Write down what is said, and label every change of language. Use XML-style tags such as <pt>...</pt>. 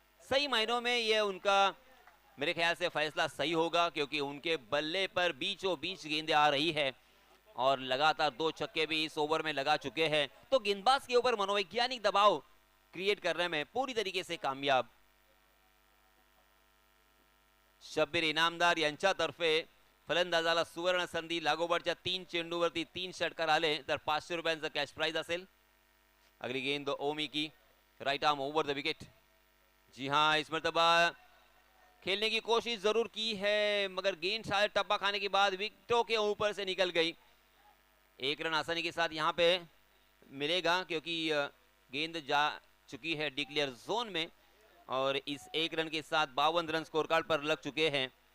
<hi>सही मायनों में ये उनका मेरे ख्याल से फैसला सही होगा क्योंकि उनके बल्ले पर बीचों बीच गेंदें आ रही है और लगातार 2 छक्के भी इस ओवर में लगा चुके हैं, तो गेंदबाज के ऊपर मनोवैज्ञानिक दबाव क्रिएट करने में पूरी तरीके से कामयाब।</hi> <mr>शब्बीर इनामदार यांच्यातर्फे फलंदाजाला सुवर्ण संधी, लागोपाठच्या 3 चेंडूवरती 3 षटकार आले तर 500 रुपयांचं कॅश प्राइज असेल।</mr> <hi>अगली गेंद ओमी की, right arm over the wicket. जी हाँ, इस मरतबा खेलने की कोशिश जरूर की है मगर गेंद शायद टप्पा खाने के बाद विकेटों के ऊपर से निकल गई। 1 रन आसानी के साथ यहाँ पे मिलेगा क्योंकि गेंद जा चुकी है डिक्लेयर जोन में और इस 1 रन के साथ 52 रन स्कोर कार्ड पर लग चुके हैं।</hi>